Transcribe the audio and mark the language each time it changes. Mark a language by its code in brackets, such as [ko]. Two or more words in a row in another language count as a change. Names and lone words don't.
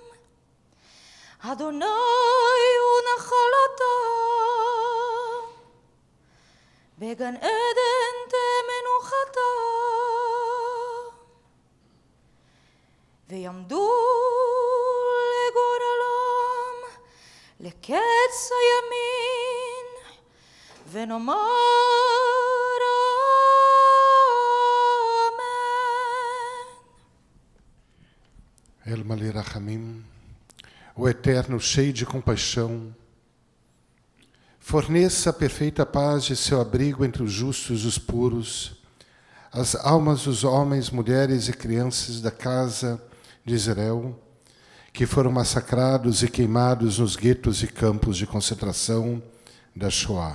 [he] אדוני הוא נחלתם, בגן עדן תמנוחתם, ויעמדו לגורלם לקץ הימין, ונאמר אמן. [pt] El Maleh Rachamim, o Eterno cheio de compaixão, forneça a perfeita paz de seu abrigo entre os justos e os puros, as almas dos homens, mulheres e crianças da casa de Israel, que foram massacrados e queimados nos guetos e campos de concentração da Shoah.